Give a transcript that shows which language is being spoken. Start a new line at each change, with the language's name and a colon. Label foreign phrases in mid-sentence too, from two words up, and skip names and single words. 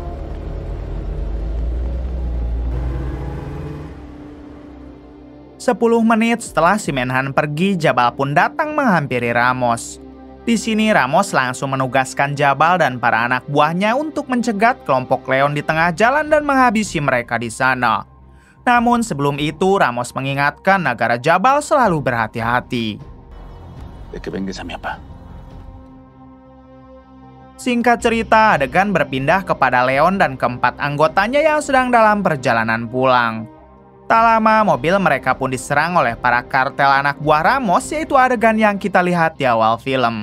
Indonesian: Sepuluh menit setelah si Menhan pergi, Jabal pun datang menghampiri Ramos. Di sini Ramos langsung menugaskan Jabal dan para anak buahnya untuk mencegat kelompok Leon di tengah jalan dan menghabisi mereka di sana. Namun sebelum itu Ramos mengingatkan agar Jabal selalu berhati-hati.
Spanish: De que vengues a mi papá.
Indonesian: Singkat cerita, adegan berpindah kepada Leon dan keempat anggotanya yang sedang dalam perjalanan pulang. Tak lama, mobil mereka pun diserang oleh para kartel anak buah Ramos, yaitu adegan yang kita lihat di awal film.